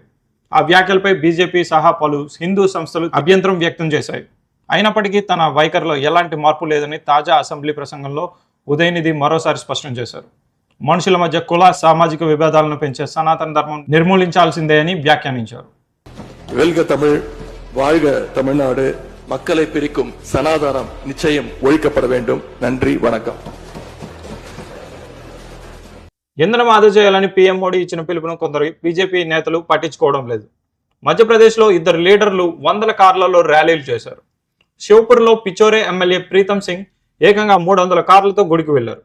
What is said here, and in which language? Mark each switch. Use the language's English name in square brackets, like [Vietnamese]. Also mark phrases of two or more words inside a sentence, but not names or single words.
[Telugu] ఆ వ్యాఖ్యలపై బీజేపీ సహా పలు హిందూ సంస్థలు అభ్యంతరం వ్యక్తం చేశాయి. అయినప్పటికీ తన వైఖరిలో ఎలాంటి మార్పు లేదని తాజా అసెంబ్లీ ప్రసంగంలో ఉదయనిధి మరోసారి స్పష్టం చేశారు. మనుషుల మధ్య కుల, సామాజిక విభేదాలను పెంచే సనాతన ధర్మం నిర్మూలించాల్సిందే అని వ్యాఖ్యానించారు. [Tamil] வெல்க தமிழ், வாழ்க தமிழ்நாடு, மக்களை பிரிக்கும் சனாதனம் நிச்சயம் ஒழிக்கப்பட வேண்டும். நன்றி, வணக்கம். [Telugu] ఇంధనం ఆదా చేయాలని పీఎం మోడీ ఇచ్చిన పిలుపును కొందరు బీజేపీ నేతలు పట్టించుకోవడం లేదు. మధ్యప్రదేశ్లో 2 లీడర్లు 100 కార్లలో ర్యాలీలు చేశారు. శివపూర్లో పిచోరే ఎమ్మెల్యే ప్రీతం సింగ్ ఏకంగా 300 కార్లతో గుడికి వెళ్లారు.